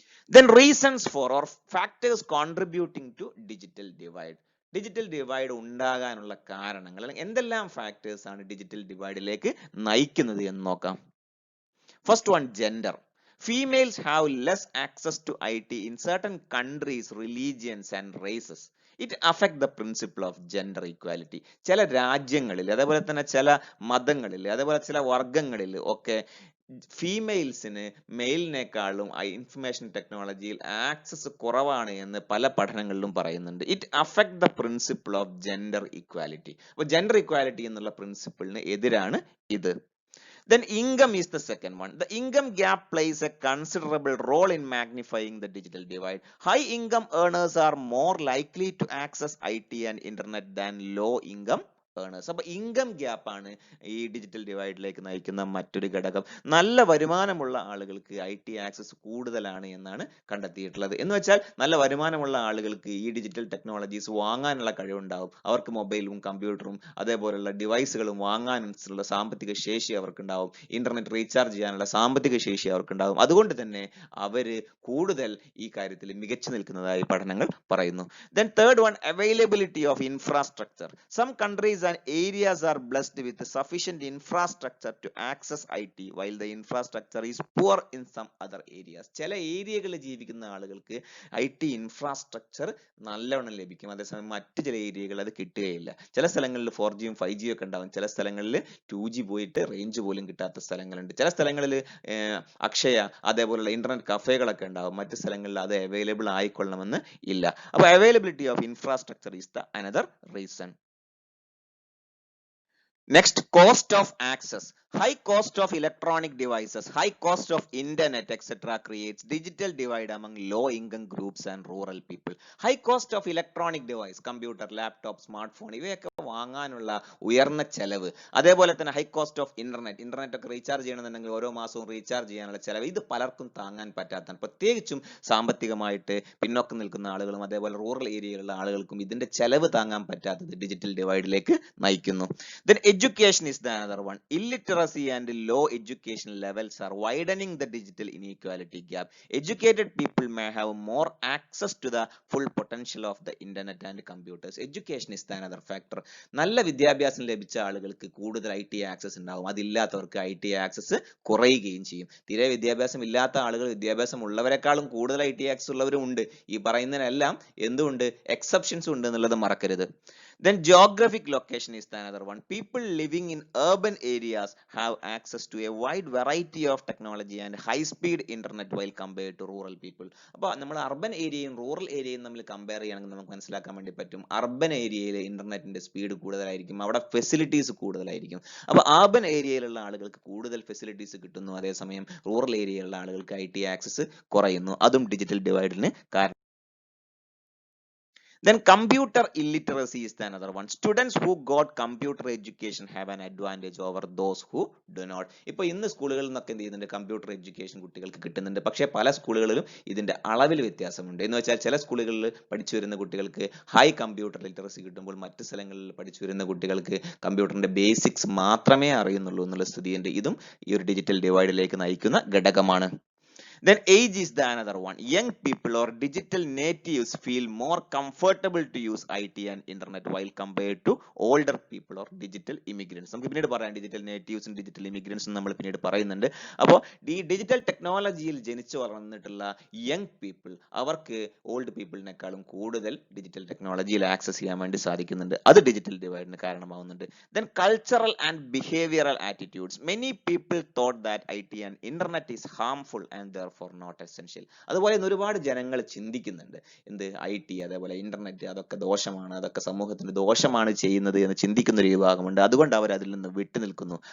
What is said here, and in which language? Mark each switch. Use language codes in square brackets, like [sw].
[en] Then reasons for or factors contributing to digital divide. [ml] Digital divide ഉണ്ടാകാനുള്ള കാരണങ്ങൾ അല്ലെങ്കിൽ എന്തെല്ലാം ഫാക്ടേഴ്സ് ആണ് ഡിജിറ്റൽ ഡിവൈഡിലേക്ക് നയിക്കുന്നത് എന്ന് നോക്കാം. [en] First one, gender. Females have less access to IT in certain countries, religions, and races. It affect the principle of gender equality. [ml] ചില രാജ്യങ്ങളിൽ അതേപോലെ തന്നെ ചില മതങ്ങളിൽ അതേപോലെ ചില വർഗങ്ങളിൽ ഒക്കെ ഫീമെയിൽസിന് മെയിലിനേക്കാളും ഇൻഫർമേഷൻ ടെക്നോളജിയിൽ ആക്സസ് കുറവാണ് എന്ന് പല പഠനങ്ങളിലും പറയുന്നുണ്ട്. [en] It affect the principle of gender equality. [ml] അപ്പോൾ ജെൻഡർ ഇക്വാലിറ്റി എന്നുള്ള പ്രിൻസിപ്പിളിന് എതിരാണ് ഇത്. [en] Then income is the second one. The income gap plays a considerable role in magnifying the digital divide. High income earners are more likely to access IT and internet than low income earners. [ml] അപ്പോൾ income gap ആണ് ഈ digital ഡിവൈഡിലേക്ക് നയിക്കുന്ന മറ്റൊരു ഘടകം. നല്ല വരുമാനമുള്ള ആളുകൾക്ക് IT access കൂടുതലാണ് എന്നാണ് കണ്ടെത്തിയിട്ടുള്ളത്. എന്ന് വെച്ചാൽ നല്ല വരുമാനമുള്ള ആളുകൾക്ക് ഈ ഡിജിറ്റൽ ടെക്നോളജീസ് വാങ്ങാനുള്ള കഴിവുണ്ടാവും. അവർക്ക് മൊബൈലും കമ്പ്യൂട്ടറും അതേപോലുള്ള ഡിവൈസുകളും വാങ്ങാനുള്ള സാമ്പത്തിക ശേഷി അവർക്കുണ്ടാവും. ഇന്റർനെറ്റ് റീചാർജ് ചെയ്യാനുള്ള സാമ്പത്തിക ശേഷി അവർക്കുണ്ടാവും. അതുകൊണ്ട് തന്നെ അവര് കൂടുതൽ ഈ കാര്യത്തിൽ മികച്ചു നിൽക്കുന്നതായി പഠനങ്ങൾ പറയുന്നു. [en] Then third one, availability of infrastructure. Some countries and areas are blessed with sufficient infrastructure to access IT, while the infrastructure is poor in some other areas. [ml] ചില ഏരിയകളിൽ ജീവിക്കുന്ന ആളുകൾക്ക് IT ഇൻഫ്രാസ്ട്രക്ചർ നല്ലവണ്ണം ലഭിക്കും, അതേസമയം മറ്റു ചില ഏരിയകൾ അത് കിട്ടുകയില്ല. ചില സ്ഥലങ്ങളിൽ 4G ഉം 5G ഒക്കെ ഉണ്ടാവും, ചില സ്ഥലങ്ങളിൽ 2G പോയിട്ട് റേഞ്ച് പോലും കിട്ടാത്ത സ്ഥലങ്ങളുണ്ട്. ചില സ്ഥലങ്ങളിൽ അക്ഷയ അതേപോലുള്ള ഇന്റർനെറ്റ് കഫേകളൊക്കെ ഉണ്ടാവും, മറ്റു സ്ഥലങ്ങളിൽ അത് അവൈലബിൾ ആയിക്കൊള്ളണമെന്ന് ഇല്ല. [en] അപ്പോൾ availability of infrastructure is the another reason. Next, cost of access. High cost of electronic devices, high cost of internet, etc. creates digital divide among low income groups and rural people. High cost of electronic device, computer, laptop, smartphone, [ml] ഇവയൊക്കെ വാങ്ങാനുള്ള ഉയർന്ന ചെലവ്, അതേപോലെ തന്നെ [en] high cost of internet [ml] ഒക്കെ recharge ചെയ്യണമെന്നുണ്ടെങ്കിൽ ഓരോ മാസവും റീചാർജ് ചെയ്യാനുള്ള ചെലവ്, ഇത് പലർക്കും താങ്ങാൻ പറ്റാത്തതാണ്. പ്രത്യേകിച്ചും സാമ്പത്തികമായിട്ട് പിന്നോക്കം നിൽക്കുന്ന ആളുകളും അതേപോലെ റൂറൽ ഏരിയയിലുള്ള ആളുകൾക്കും ഇതിന്റെ ചെലവ് താങ്ങാൻ പറ്റാത്തത് ഡിജിറ്റൽ ഡിവൈഡിലേക്ക് നയിക്കുന്നു. [en] Then education is the another one. Illiteracy and low education levels are widening the digital inequality gap. Educated people may have more access to the full potential of the internet and computers. Education is the another factor. [ml] നല്ല വിദ്യാഭ്യാസം ലഭിച്ച ആളുകൾക്ക് കൂടുതൽ IT access ഉണ്ടാവും, അതില്ലാത്തവർക്ക് IT access കുറയുകയും ചെയ്യും. തീരെ വിദ്യാഭ്യാസം ഇല്ലാത്ത ആളുകൾ വിദ്യാഭ്യാസം ഉള്ളവരെക്കാളും കൂടുതൽ IT ആക്സസ് ഉള്ളവരും ഉണ്ട്. ഈ പറയുന്നതിനെല്ലാം എന്തുണ്ട്, എക്സെപ്ഷൻസ് ഉണ്ട് എന്നുള്ളത് മറക്കരുത്. Then geographic location is the another one. People living in urban areas have access to a wide variety of technology and high speed internet while compared to rural people. അപ്പോൾ നമ്മൾ urban ഏരിയയും rural ഏരിയയും തമ്മിൽ compare ചെയ്യുകയാണെങ്കിൽ നമുക്ക് മനസ്സിലാക്കാൻ വേണ്ടി പറ്റും, അർബൻ ഏരിയയിൽ ഇന്റർനെറ്റിന്റെ സ്പീഡ് കൂടുതലായിരിക്കും, അവിടെ ഫെസിലിറ്റീസ് കൂടുതലായിരിക്കും. അപ്പോൾ അർബൻ ഏരിയയിലുള്ള ആളുകൾക്ക് കൂടുതൽ ഫെസിലിറ്റീസ് കിട്ടുന്നു, അതേസമയം റൂറൽ ഏരിയയിലുള്ള ആളുകൾക്ക് IT ആക്സസ് കുറയുന്നു. അതും ഡിജിറ്റൽ ഡിവൈഡിന് കാരണം. [en] Then computer illiteracy is the another one. Students who got computer education have an advantage over those who do not. [ml] ഇപ്പോൾ ഇന്ന് സ്കൂളുകളിൽ നിന്നൊക്കെ എന്ത് ചെയ്യുന്നുണ്ട്, കമ്പ്യൂട്ടർ എഡ്യൂക്കേഷൻ കുട്ടികൾക്ക് കിട്ടുന്നുണ്ട്. പക്ഷേ പല സ്കൂളുകളിലും ഇതിന്റെ അളവിൽ വ്യത്യാസമുണ്ട്. എന്ന് വെച്ചാൽ ചില സ്കൂളുകളിൽ പഠിച്ചു വരുന്ന കുട്ടികൾക്ക് ഹൈ കമ്പ്യൂട്ടർ ലിറ്ററസി കിട്ടുമ്പോൾ മറ്റു സ്ഥലങ്ങളിൽ പഠിച്ചു വരുന്ന കുട്ടികൾക്ക് കമ്പ്യൂട്ടറിന്റെ ബേസിക്സ് മാത്രമേ അറിയുന്നുള്ളൂ എന്നുള്ള സ്ഥിതിയുണ്ട്. ഇതും ഈ ഒരു ഡിജിറ്റൽ ഡിവൈഡിലേക്ക് നയിക്കുന്ന ഘടകമാണ്. [en] Then age is the another one. Young people or digital natives feel more comfortable to use IT and internet while compared to older people or digital immigrants. [ml] നമുക്ക് പിന്നീട് പറയാം ഡിജിറ്റൽ നേറ്റീവ്സും ഡിജിറ്റൽ ഇമിഗ്രൻസും നമ്മൾ പിന്നീട് പറയുന്നുണ്ട്. അപ്പോൾ ഈ ഡിജിറ്റൽ ടെക്നോളജിയിൽ ജനിച്ചു വളർന്നിട്ടുള്ള യങ് പീപ്പിൾ അവർക്ക് ഓൾഡ് പീപ്പിളിനേക്കാളും കൂടുതൽ ഡിജിറ്റൽ ടെക്നോളജിയിൽ ആക്സസ് ചെയ്യാൻ വേണ്ടി സാധിക്കുന്നുണ്ട്. അത് digital ഡിവൈഡിന് കാരണമാവുന്നുണ്ട്. [en] Then cultural and behavioral attitudes. Many people thought that IT and internet is harmful and therefore not essential. [ml] അതുപോലെ ഒരുപാട് ജനങ്ങൾ ചിന്തിക്കുന്നുണ്ട്, എന്ത് IT അതേപോലെ ഇന്റർനെറ്റ് അതൊക്കെ ദോഷമാണ്, അതൊക്കെ സമൂഹത്തിന് ദോഷമാണ് ചെയ്യുന്നത് എന്ന് ചിന്തിക്കുന്ന ഒരു വിഭാഗമുണ്ട്. അതുകൊണ്ട് അവർ അതിൽ നിന്ന് വിട്ടു നിൽക്കുന്നു.